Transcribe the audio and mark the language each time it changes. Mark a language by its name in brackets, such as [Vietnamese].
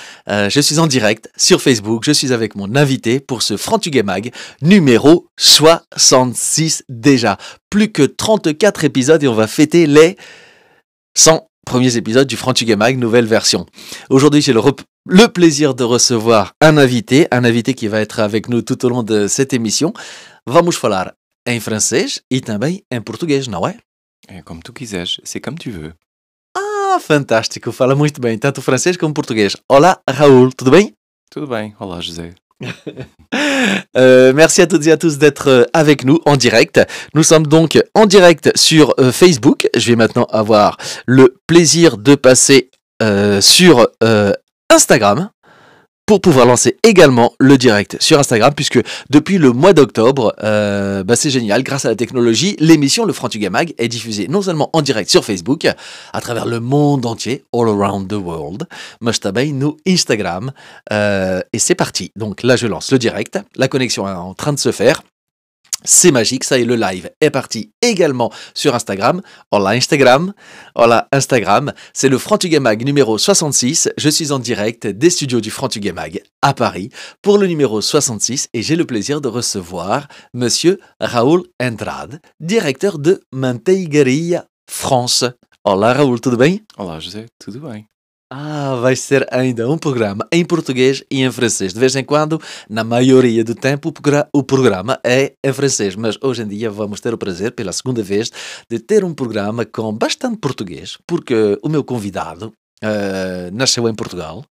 [French] Je suis en direct sur Facebook, je suis avec mon invité pour ce Frantuguais Mag numéro 66 déjà. Plus que 34 épisodes et on va fêter les 100 premiers épisodes du Frantuguais Mag, nouvelle version. Aujourd'hui, j'ai le plaisir de recevoir un invité qui va être avec nous tout au long de cette émission. [Portuguese] Vamos falar em francês e também em português, não é? É como tu quiseres, [French] c'est comme tu veux. [Portuguese] Ah, fantástico, fala muito bem, tanto francês como português. Olá, Raoul, tudo bem? Tudo bem, olá José. [French] Merci à toutes et à tous d'être avec nous en direct. Nous sommes donc en direct sur Facebook. Je vais maintenant avoir le plaisir de passer sur Instagram pour pouvoir lancer également le direct sur Instagram, puisque depuis le mois d'octobre, c'est génial, grâce à la technologie, l'émission Le Frantuguais Mag est diffusée non seulement en direct sur Facebook, à travers le monde entier, [English] all around the world, [Portuguese] mas também no Instagram, [French] et c'est parti. Donc là, je lance le direct, la connexion est en train de se faire. C'est magique, ça y est, le live est parti également sur Instagram. [Spanish] Hola [French] Instagram, [Spanish] hola [French] Instagram. C'est le Frantuguais Mag numéro 66. Je suis en direct des studios du Frantuguais Mag à Paris pour le numéro 66 et j'ai le plaisir de recevoir Monsieur Raoul Andrade, directeur de Manteigaria France. [Portuguese] Olá Raoul, tudo bem? Olá José, tudo bem. Ah, vai ser ainda um programa em português e em francês. De vez em quando, na maioria do tempo, o programa é em francês. Mas hoje em dia vamos ter o prazer, pela segunda vez, de ter um programa com bastante português, porque o meu convidado nasceu em Portugal.